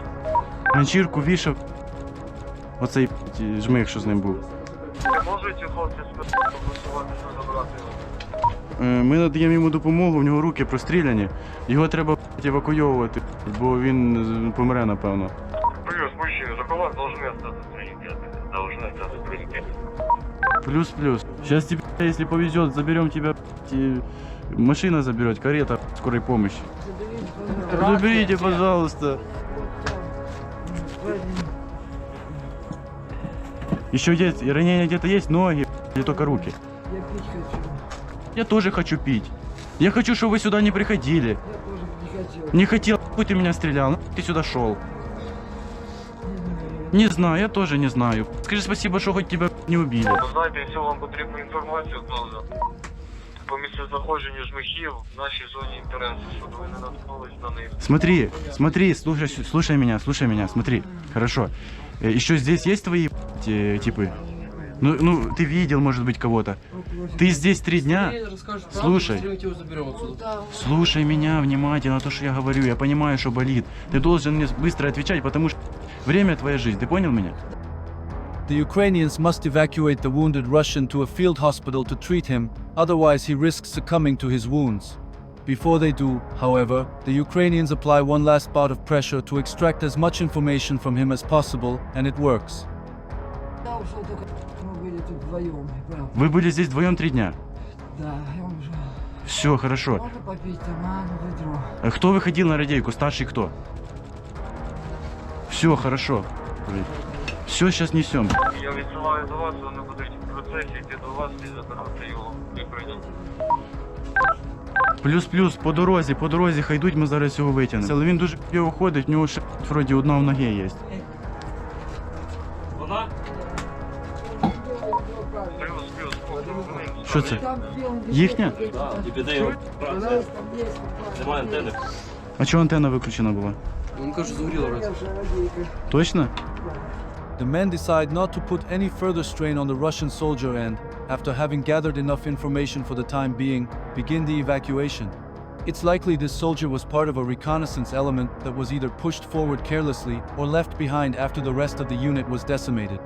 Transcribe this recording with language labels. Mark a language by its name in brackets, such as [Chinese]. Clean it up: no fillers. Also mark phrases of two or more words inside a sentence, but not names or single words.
[Ukrainian] Ганчірку вішав оцей жмих, що з ним був. Можете хлопці спосуватися забрати його? Ми надаємо йому допомогу, в нього руки простріляні. Його треба евакуйовувати, бо він помре, напевно. Плюс, [Russian] мужчина, за кого должны остаться приоритеты? Должны остаться приоритеты. Плюс. Сейчас тебе, если повезет, заберем тебя, машина заберет, карета скорой помощи. Заберите, пожалуйста. Еще есть, ранения где-то есть, ноги или только руки? Я пить хочу. Я тоже хочу пить. Я хочу, чтобы вы сюда не приходили. Я тоже не хотел. Не хотел, хуй ты меня стрелял, ты сюда шел. Не знаю, я тоже не знаю. Скажи спасибо, что хоть тебя не убили. [Ukrainian] Ви знаєте, якщо вам потрібну інформацію, то по місцезнаходженню жмихів в нашій зоні інтересу, щоб ви не наткнулись на них. [Russian] Смотри, слушай меня, смотри. Хорошо. Еще здесь есть твои типы? Ну, ты видел, может быть, кого-то. Ты здесь 3 дня? Слушай меня внимательно, то, что я говорю. Я понимаю, что болит. Ты должен мне быстро отвечать, потому что время твоя жизнь. Ты понял меня? [English] The Ukrainians must evacuate the wounded Russian to a field hospital to treat him, otherwise he risks succumbing to his wounds. Before they do, however, the Ukrainians apply one last bout of pressure to extract as much information from him as possible, and it works. [Russian] Я ушел только, мы были тут вдвоем, правда. Вы были здесь вдвоем 3 дня? Да, я уже. Все, хорошо. Можно попить там, ведро. Кто выходил на радейку? Старший кто? Все, хорошо. Все, сейчас несем. [Ukrainian] Я відсилаю до вас, вони будуть в процесі йти до вас і забирати його в Україні. Плюс, по дорозі, хай йдуть, ми зараз його витягнемо. Але він дуже його ходить, в нього ще вроді одна в ногі є. Плюс, Що це? [Russian] Там где он [Ukrainian] Їхня? [Russian] Пожалуйста, есть. [Ukrainian] Немає антени. А чого антенна виключена була? Він каже, згоріло раз. Точно? [English] The men decide not to put any further strain on the Russian soldier and, after having gathered enough information for the time being, begin the evacuation. It's likely this soldier was part of a reconnaissance element that was either pushed forward carelessly or left behind after the rest of the unit was decimated.